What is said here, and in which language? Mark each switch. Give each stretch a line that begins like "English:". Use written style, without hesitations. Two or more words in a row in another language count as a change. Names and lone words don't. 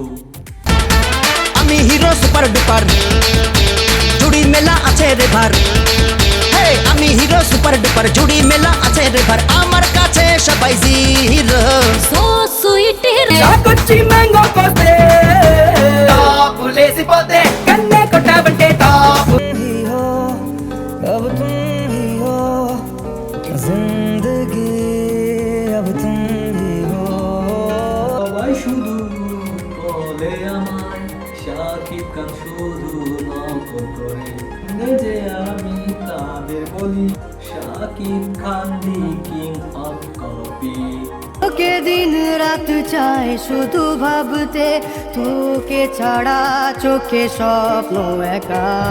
Bangla: আমি
English: hero super duper,
Bangla: জুড়ি মেলা আছে রে ভার। হে আমি
English: hero super duper,
Bangla: জুড়ি মেলা আছে রে ভার। আমার কাছে সবাই জিরো।
English: So sweet
Telugu: చాకొచ్చి మ్యాంగో కోస్తే టాప్ లేసిపోతే కన్నే కొట్టావంటే టాప్
Hindi: ही हो अब तुम ही हो जिंदगी, अब तुम ही हो।
Bangla: সবাই শুধু বলে আমায় শাকিব খান শুধু নকল করে, যে আমি তাদের বলি শাকিব খান
English: the king of copy.
Bangla: তোকে দিন রাত চাই শুধু ভাবতে, তোকে ছাড়া চোখে স্বপ্ন একা।